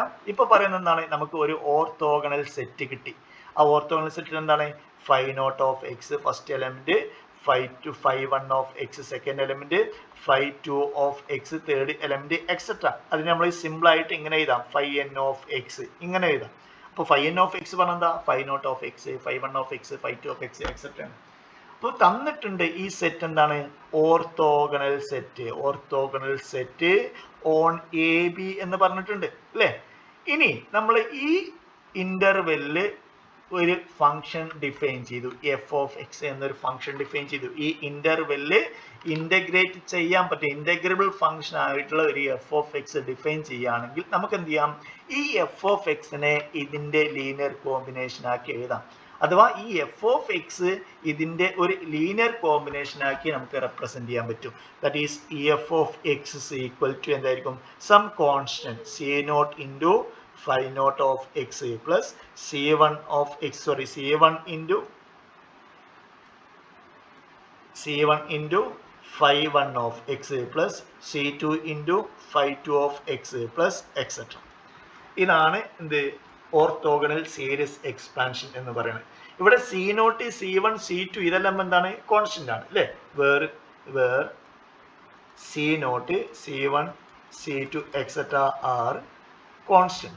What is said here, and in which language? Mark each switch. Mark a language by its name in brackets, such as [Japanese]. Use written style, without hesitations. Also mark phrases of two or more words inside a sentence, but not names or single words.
[Malayalam] ഇപ്പൊ പറയുന്നത് എന്താണ്, നമുക്ക് ഒരു [English] orthogonal set [Malayalam] കിട്ടി. [English] ആ orthogonal setil എന്താണ്, phi naught of x first element, phi 1 of x second element, phi 2 of x third element etcetera. [Malayalam] അതിന് നമ്മൾ സിമ്പിൾ ആയിട്ട് ഇങ്ങനെ എഴുതാം, [English] phi n of x [Malayalam] ഇങ്ങനെ എഴുതാം. [English] അപ്പോൾ phi n of x പറഞ്ഞാൽ phi naught of x, phi 1 of x, phi 2 of x എക്സെട്ര. [Malayalam] അപ്പോൾ തന്നിട്ടുണ്ട് ഈ സെറ്റ് എന്താണ്, [English] orthogonal set on a b [Malayalam] എന്ന് പറഞ്ഞിട്ടുണ്ട് അല്ലേ. ഇനി നമ്മൾ ഈ ഇന്റർവെല്ലില് ഒരു [English] function define [Malayalam] ചെയ്തു, [English] f of x [Malayalam] എന്നൊരു [English] function define [Malayalam] ചെയ്തു. ഈ ഇന്റർവെല്ലിൽ ഇന്റഗ്രേറ്റ് ചെയ്യാൻ പറ്റും [English] integrable function [Malayalam] ആയിട്ടുള്ള ഒരു [English] f of x define [Malayalam] ചെയ്യുകയാണെങ്കിൽ നമുക്ക് എന്ത് ചെയ്യാം, ഈ [English] f of xine [Malayalam] ഇതിന്റെ [English] linear combination [Malayalam] ആക്കി എഴുതാം. അഥവാ ഈ [English] f of x [Malayalam] ഇതിന്റെ ഒരു [English] linear combination [Malayalam] ആക്കി നമുക്ക് റെപ്രസെന്റ് ചെയ്യാൻ പറ്റും. [English] that is e f of x is equal to എന്തായിരിക്കും, some constant c naught into phi naught of x plus c1 of x, c1 into phi 1 of x plus c2 into phi 2 of x plus etc. [Malayalam] ഇതാണ് എന്ത് [English] orthogonal series expansion [Malayalam] എന്ന് പറയുന്നത്. ഇവിടെ [English] c naught c1 c2 [Malayalam] ഇതെല്ലാം എന്താണ്, കോൺസ്റ്റന്റ് ആണ് അല്ലേ, [English] where c naught c1 c2 etc are constant.